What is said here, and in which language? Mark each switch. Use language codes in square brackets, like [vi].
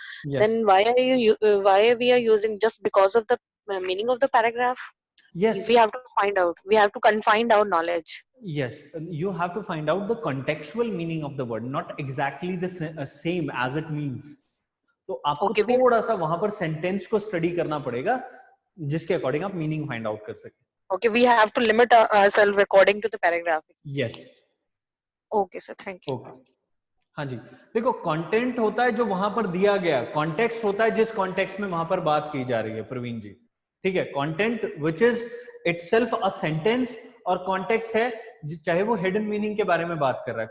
[en] Yes, Then why we are using just because of the meaning of the paragraph? yes, We have to find out. We have to confine our knowledge. yes. You have to find out the contextual meaning of the word, not exactly the same as it means. [hi] तो आपको [en] Okay, [hi] थोड़ा सा वहां पर sentence को study करना पड़ेगा, जिसके अकॉर्डिंग आप मीनिंग फाइंड आउट कर सके। [en] okay, we have to limit ourselves according to the paragraph. Yes, Okay, sir. Thank you. Okay. [hi] हाँ जी, देखो कंटेंट होता है जो वहां पर दिया गया, कॉन्टेक्स्ट होता है जिस कॉन्टेक्स्ट में वहां पर बात की जा रही है प्रवीण जी, ठीक है। [en] content which is itself a sentence, [hi] और कॉन्टेक्स्ट है चाहे वो हिडन मीनिंग के बारे में बात कर रहा है।